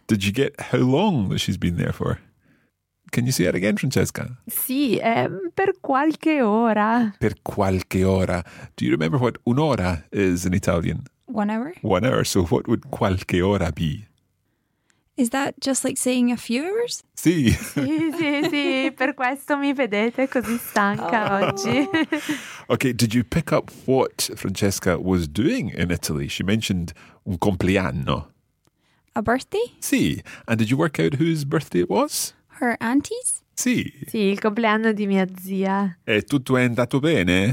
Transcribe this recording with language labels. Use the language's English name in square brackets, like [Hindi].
[English] Did you get how long she's been there for? Can you say that again, Francesca? [Italian] Sì, per qualche ora. Per qualche ora. [English] Do you remember what un'ora is in Italian? 1 hour. 1 hour. So what would qualche ora be? Is that just like saying a few hours? [Italian] Sì. Sì, per questo mi vedete così stanca oggi. [English] Okay, did you pick up what Francesca was doing in Italy? She mentioned un compleanno. A birthday? [Italian] Sì. [English] And did you work out whose birthday it was? Her auntie's? [Italian] Sì. Sì, il compleanno di mia zia. E tutto è andato bene?